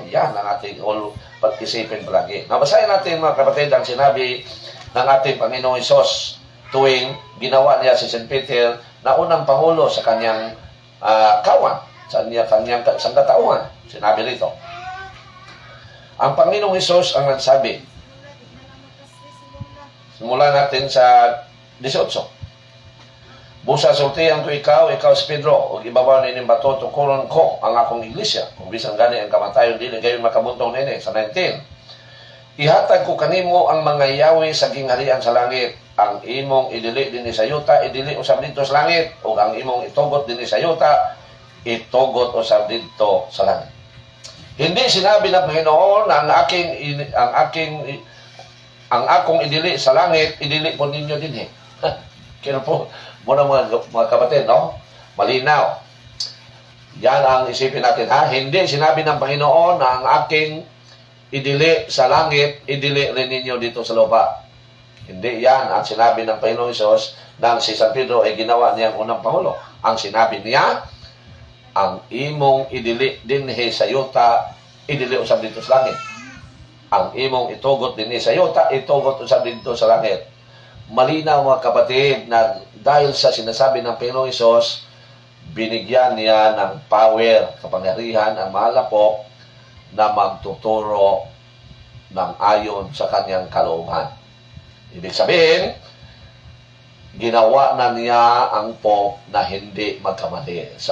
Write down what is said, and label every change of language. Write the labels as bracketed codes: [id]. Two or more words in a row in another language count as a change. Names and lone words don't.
[tl] Yan ang ating pag-isipin palagi. Nabasahin natin mga kapatid ang sinabi ng ating Panginoong Hesus tuwing ginawa niya si St. Peter na unang pangulo sa kanyang kawan, sa kanyang sangkatauhan. Sinabi rito, ang Panginoong Hesus ang nagsabi, simula natin sa 18. [ceb] Busa sultihan ko ikaw si Pedro, o ibabaw na inyong bato, tukuron ko ang akong iglesia. Kung bisan gani ang kamatayon, dili gayon makabuntong nini. Sa 19, ihatag ko kanimo ang mga yawi sa gingharian sa langit. Ang imong idili din sa yuta, idili usab dito sa langit. O ang imong itugot din sa yuta, itugot usab dito sa langit. [tl] Hindi sinabi ng Panginoon na [ceb] ang akong idili sa langit, [tl] idili po ninyo din eh. Kaya po, muna mga kapatid, no? Malinaw. Yan ang isipin natin, ha? Hindi sinabi ng Panginoon na ang aking idili sa langit, idili rin ninyo dito sa lupa. Hindi yan ang sinabi ng Panginoong Hesus nang si San Pedro ay ginawa niyang unang pangulo. Ang sinabi niya, [ceb] ang imong idili din sa yuta, idili usab dito sa langit. Ang imong itugot din sa yuta, itugot usab dito sa langit. [tl] Malinaw mga kapatid na dahil sa sinasabi ng Panginoong Hesus, binigyan niya ng power, kapangyarihan, ang malapok na magtuturo ng ayon sa kanyang kalooban. Ibig sabihin, ginawa na niya ang Pope na hindi magkamali.